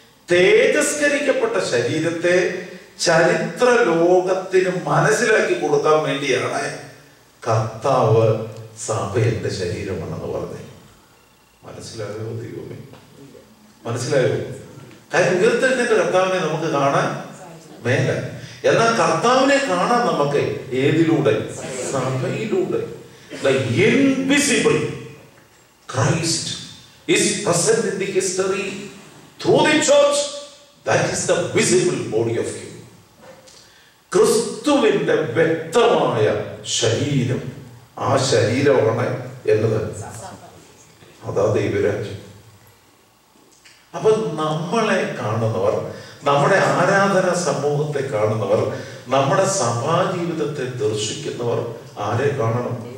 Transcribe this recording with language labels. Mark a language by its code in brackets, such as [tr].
[ml] തേജസ്കരിക്കപ്പെട്ട ശരീരത്തെ ചരിത്ര ലോകത്തിന് മനസ്സിലാക്കി കൊടുക്കാൻ വേണ്ടിയാണ് കർത്താവ് സഭ എന്റെ ശരീരമാണെന്ന് പറഞ്ഞത്. മനസ്സിലായോ ദൈവമേ? മനസ്സിലായോ? കാര്യം ഉയർത്തെഴുന്നേറ്റ കർത്താവിനെ നമുക്ക് കാണാൻ മേല. എന്നാൽ കർത്താവിനെ കാണാൻ നമുക്ക് ഏതിലൂടെ? സഭയിലൂടെ. [en] The invisible Christ is present in the history through the church. That is the visible body of Him. [ml] ക്രിസ്തുവിന്റെ വ്യക്തമായ ശരീരം, ആ ശരീരമാണ് എന്നത്. അതാ ദൈവരാജ്യം. അപ്പൊ നമ്മളെ കാണുന്നവർ, നമ്മുടെ ആരാധന സമൂഹത്തെ കാണുന്നവർ, നമ്മുടെ സഭാജീവിതത്തെ ദർശിക്കുന്നവർ ആരെ കാണണം?